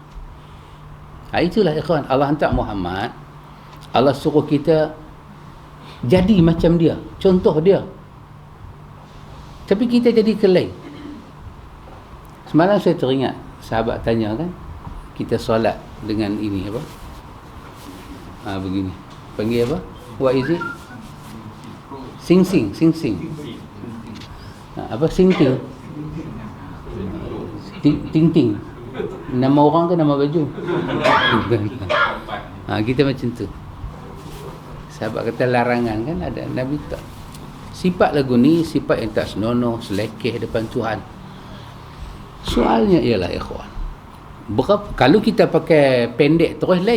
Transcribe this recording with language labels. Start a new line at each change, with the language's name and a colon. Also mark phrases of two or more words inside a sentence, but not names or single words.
Malay: Itulah ikhwan, Allah hantar Muhammad, Allah suruh kita jadi macam dia, contoh dia. Tapi kita jadi kelai. Semalam saya teringat sahabat tanya kan, kita solat dengan ini apa? Begini. Panggil apa?
English: What is it?
Malay: Sing-sing. Apa sing-ting? Ting-ting. Nama orang ke nama baju? Kita macam tu. Sahabat kata larangan kan, ada Nabi tak. Sifat lagu ni sifat yang tak senonoh, selekeh depan Tuhan. Soalnya ialah ikhwan, kalau kita pakai pendek terus lain.